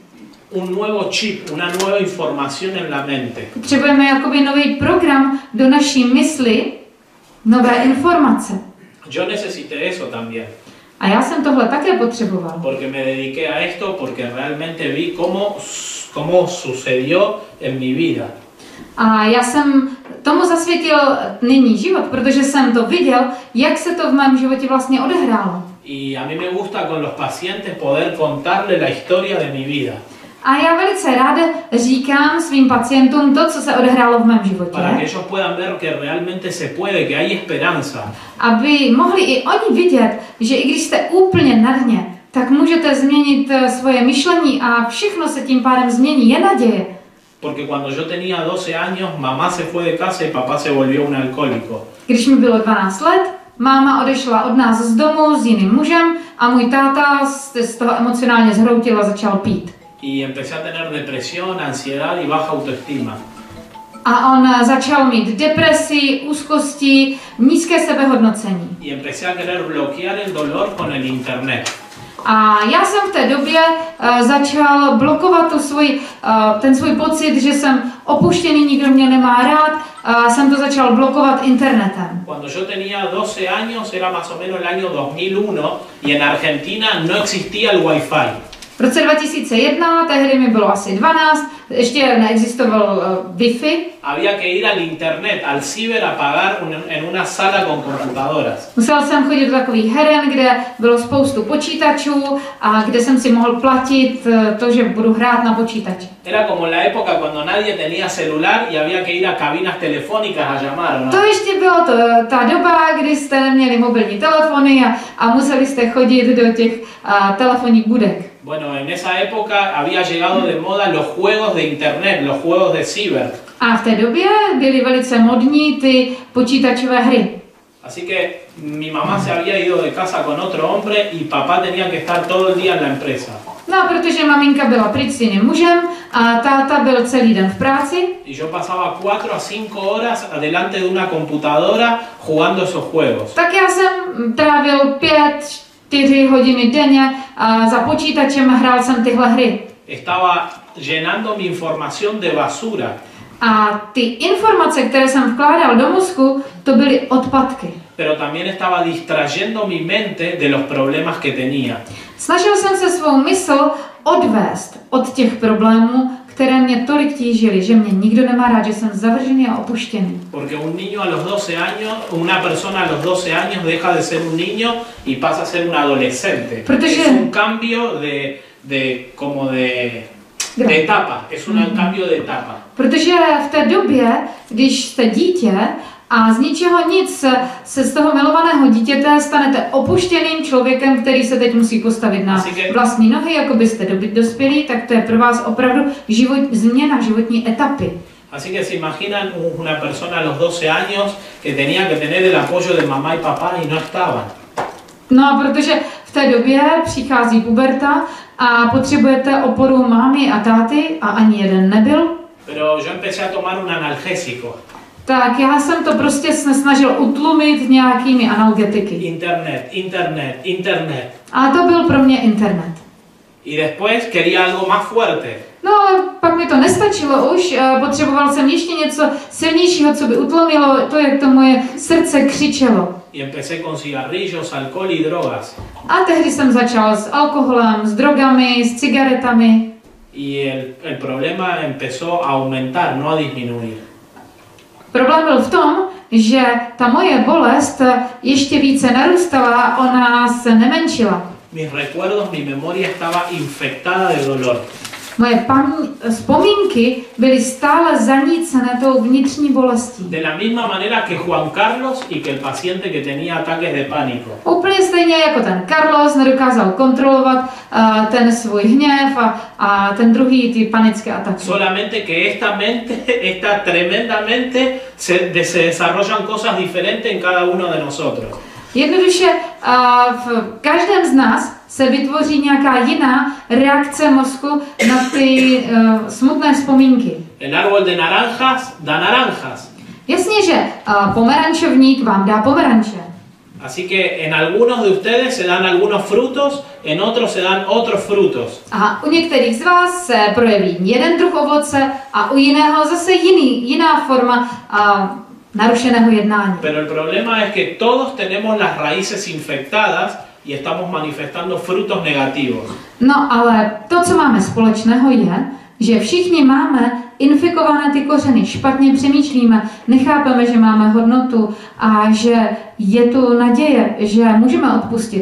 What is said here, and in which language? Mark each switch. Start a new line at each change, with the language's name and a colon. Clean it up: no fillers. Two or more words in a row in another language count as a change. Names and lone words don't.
Spanish: Un nuevo chip, una nueva información en la mente.
Czech: Potřebujeme jakoby nový program do naší mysli, nové informace.
Spanish: Yo necesité eso también,
Czech: A já jsem tohle také potřeboval.
Spanish: porque me dediqué a esto, porque realmente vi cómo sucedió en mi vida.
Czech: A já jsem tomu zasvětil nyní život, protože jsem to viděl, jak se to v mém životě vlastně odehrálo.
Spanish: Y a mí me gusta con los pacientes poder contarle la historia de mi vida,
Czech: A já velice ráda říkám svým pacientům to, co se odehrálo v mém životě,
Spanish: para que ellos puedan ver que realmente se puede, que hay esperanza.
Czech: aby mohli i oni vidět, že i když jste úplně na dně, tak můžete změnit svoje myšlení a všechno se tím pádem změní, je naděje.
Spanish: Porque cuando yo tenía 12 años, mamá se fue de casa y papá se volvió un alcohólico.
Czech: Když mi bylo 12 let, máma odešla od nás z domu s jiným mužem a můj táta z toho emocionálně zhroutil a začal pít.
Spanish: Y empecé a tener depresión, ansiedad y baja autoestima.
Czech: A on začal mít depresi, úzkosti, nízké sebehodnocení.
Spanish: Y empecé a querer bloquear el dolor con el internet.
Czech: A já jsem v té době začal blokovat ten svůj pocit, že jsem opuštěný, nikdo mě nemá rád, jsem to začal blokovat internetem.
Spanish: Cuando yo tenía 12 años, era más o menos el año 2001, y en Argentina no existía el Wi-Fi.
Czech: V roce 2001, tehdy mi bylo asi 12, ještě neexistoval Wi-Fi.
Spanish: Había que ir al internet, al ciber, a pagar en una sala con computadoras.
Czech: Musel jsem chodit do takových heren, kde bylo spoustu počítačů a kde jsem si mohl platit to, že budu hrát na počítači.
Spanish: Era como la época cuando nadie tenía celular y había que ir a cabinas telefónicas a llamar, ¿no?
Czech: To ještě bylo ta doba, kdy jste neměli mobilní telefony a museli jste chodit do těch telefonních budek.
Spanish: Bueno, en esa época había llegado de moda los juegos de internet, los juegos de ciber.
Czech: A v té době byly velice modní ty počítačové hry.
Spanish: Así que mi mamá se había ido de casa con otro hombre y papá tenía que estar todo el día en la empresa.
Czech: No, protože maminka byla pryč s jiným mužem a táta byl celý den v práci.
Spanish: Y yo pasaba 4 a 5 horas delante de una computadora jugando esos juegos.
Czech: Tak já jsem trávil 5-4 hodiny denně a za počítačem hrál jsem tyhle hry.
Spanish: Estaba llenando mi información de basura.
Czech: A ty informace, které jsem vkládal do mozku, to byly odpadky.
Spanish: Pero también estaba distrayendo mi mente de los problemas que tenía.
Czech: Snažil jsem se svou mysl odvést od těch problémů, které mě tolik tížily, že mě nikdo nemá rád, že jsem zavržený a opuštěný.
Spanish: Porque un niño a los 12 años, una persona a los 12 años deja de ser un niño y pasa a ser un adolescente.
Czech: Protože-
Spanish: Es un cambio de etapa, es un cambio de etapa.
Czech: Protože v té době, když jste dítě a z ničeho nic se z toho milovaného dítěte stanete opuštěným člověkem, který se teď musí postavit na vlastní nohy, jako byste dospělí, tak to je pro vás opravdu změna životní etapy.
Spanish: Así que se imaginan una persona a los 12 años que tenía que tener el apoyo de mamá y papá y no estaban.
Czech: No a protože v té době přichází puberta a potřebujete oporu mámy a táty a ani jeden nebyl,
Spanish: Pero yo empecé a tomar un analgésico.
Czech: tak já jsem to prostě snažil utlumit nějakými analgetiky.
Spanish: Internet.
Czech: A to byl pro mě internet.
Spanish: Y después quería algo más fuerte.
Czech: No ale pak mi to nestačilo už, potřeboval jsem ještě něco silnějšího, co by utlumilo to, jak to moje srdce křičelo.
Spanish: Y empecé con cigarrillos, alcohol y drogas.
Czech: A tehdy jsem začal s alkoholem, s drogami, s cigaretami.
Spanish: Y el problema empezó a aumentar, no a disminuir.
Czech: Problém byl v tom, že ta moje bolest ještě více narůstala, ona se nemenšila.
Spanish: Mis recuerdos, mi memoria estaba infectada de dolor.
Czech: Moje vzpomínky byly stále zanícené tou vnitřní bolestí.
Spanish: De la misma manera que Juan Carlos y que el paciente que tenía ataques de pánico.
Czech: Úplně stejně jako ten Carlos nedokázal kontrolovat ten svůj hněv a ten druhý ty panické ataky.
Spanish: Solamente que esta mente, esta tremenda mente, se desarrollan cosas diferentes en cada uno de nosotros.
Czech: Jednoduše v každém z nás se vytvoří nějaká jiná reakce mozku na ty smutné vzpomínky.
Spanish: El árbol de naranjas da naranjas.
Czech: Jasně, že pomerančovník vám dá pomeranče.
Spanish: Así que en algunos de ustedes se dan algunos frutos, en otros se dan otros frutos.
Czech: A u některých z vás se projeví jeden druh ovoce a u jiného zase jiná forma narušeného jednání.
Spanish: Pero el problema es que todos tenemos las raíces infectadas y estamos manifestando frutos negativos.
Czech: No ale to, co máme společného, je, že všichni máme infikované ty kořeny, špatně přemýšlíme, nechápeme, že máme hodnotu a že je tu naděje, že můžeme odpustit.